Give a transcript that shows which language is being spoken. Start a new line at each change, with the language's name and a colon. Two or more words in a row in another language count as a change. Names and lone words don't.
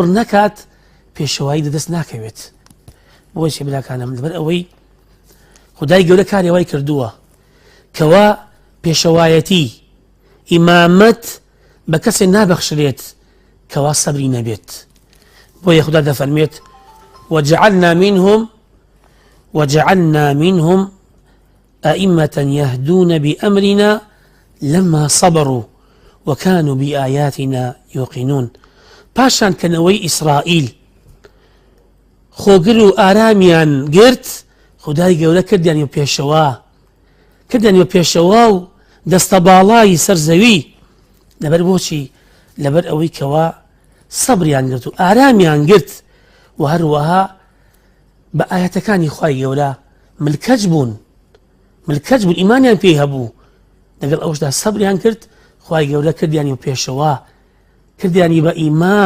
Central Kurdish: نەکات پێشەوایی دەدەست ناکەوێت بۆی چێ براکانم لەبەر ئەوەی خودای گەورە کاری وای کردووە کەوا پێشەوایەتی ئیمامەت بە کەسێ نابەخشرێت کەوا سەبری نەبێت بۆیە خوددا دەفەرمێت
Arabic: وجعلنا منهم أئمة يهدون بأمرنا لما صبروا وكانوا بآياتنا يوقنون
Central Kurdish: پاشان کەنەوەی ئیسرائیل خۆگر و ئارامیان گرت خودای گەورە کردیانیوە پێشەوە و دەستە باڵای سەرزەوی لەبەر بۆچی لەبەر ئەوەی کەوا سەبریان گرت و ئارامیان گرت و هەروەها بە ئاەتەکانی خوای گەورە ملکەج بوون ئیمانیان پێی هەبوو لەگەڵ ئەوشدا سەبریان کرد خوای گەورە کردیانی و پێشەوە کردیانی بە ئیمام